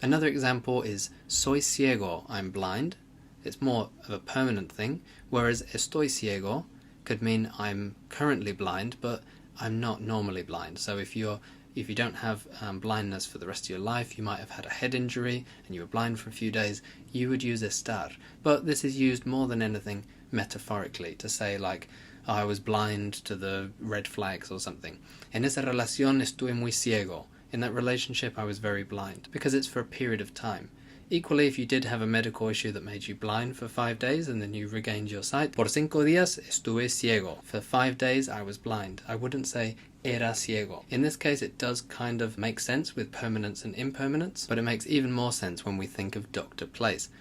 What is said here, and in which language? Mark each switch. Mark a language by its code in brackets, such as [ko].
[en] Another example is [es] soy ciego, [en] I'm blind. It's more of a permanent thing, whereas [es] estoy ciego [en] could mean I'm currently blind, but I'm not normally blind. So if you don't have blindness for the rest of your life, you might have had a head injury and you were blind for a few days, you would use estar. But this is used more than anything metaphorically to say like, oh, I was blind to the red flags or something. [es] En esa relación estuve muy ciego. [en] In that relationship I was very blind, because it's for a period of time. Equally, if you did have a medical issue that made you blind for 5 days and then you regained your sight, [es] por 5 días estuve ciego. [en] For 5 days I was blind. I wouldn't say [es] era ciego. [en] In this case it does kind of make sense with permanence and impermanence, but it makes even more sense when we think of doctor place.